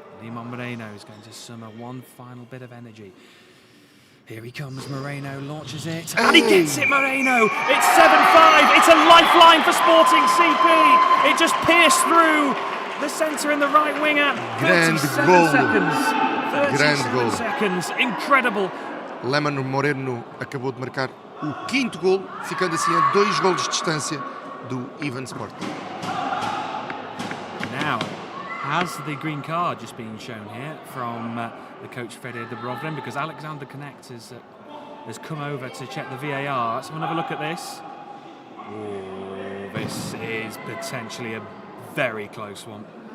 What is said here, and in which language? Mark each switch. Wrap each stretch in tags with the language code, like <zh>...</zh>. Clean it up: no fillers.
<en>Limon Moreno is going to summer one final bit of energy. Here he comes, Moreno launches it, and he gets it, Moreno! It's 7-5, it's a lifeline for Sporting CP! It just pierced through the centre and the right wing at 37 seconds. 37 seconds, incredible.</en> <pt>Limon Moreno acabou de marcar o 5º gol, ficando assim a 2 golos de distância do Invasport.</pt> <en>Now, has the green card just been shown here from the coach Fedor Dubrovlin, because Alexander Connect has come over to check the VAR. Let's have another look at this. Oh, this is potentially a very close one.</en>